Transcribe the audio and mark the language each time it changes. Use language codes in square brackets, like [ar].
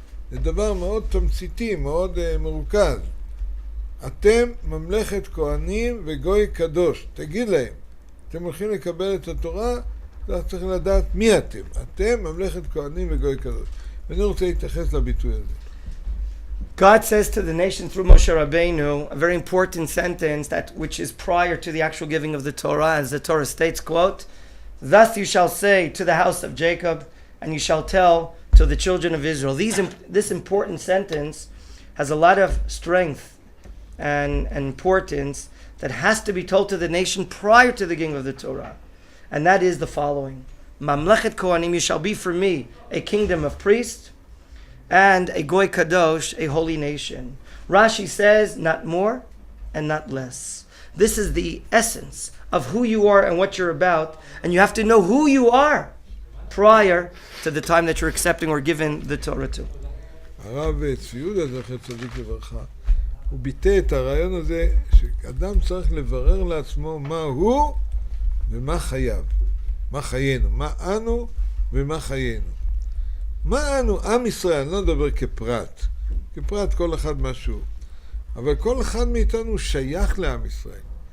[he] זה דבר מאוד תמציתי, מאוד מרוכז. אתם ממלכת כהנים וגוי קדוש. תגיד להם, אתם הולכים לקבל את התורה, אתה צריך לדעת מי אתם. אתם ממלכת כהנים וגוי קדוש. ואני רוצה להתייחס לביטוי הזה. [en] God says to the nation through Moshe Rabbeinu a very important sentence which is prior to the actual giving of the Torah, as the Torah states, quote, "Thus you shall say to the house of Jacob, and you shall tell to the children of Israel." This important sentence has a lot of strength and importance that has to be told to the nation prior to the giving of the Torah. And that is the following. [he] Mamlechet Kohanim, [en] you shall be for me a kingdom of priests, and a [he] Goy Kadosh, [en] a holy nation. Rashi says, not more and not less. This is the essence of who you are and what you're about, and you have to know who you are prior to the time that you're accepting or given the Torah to. [he] הרב צבי יהודה זכר צדיק לברכה, הוא ביטא את הרעיון הזה שאדם צריך לברר לעצמו מה הוא ומה חייו, מה חיינו, מה אנו ומה חיינו. מה אנו, עם ישראל, אני לא מדבר כפרט, כפרט כל אחד משהו, אבל כל אחד מאיתנו שייך לעם ישראל.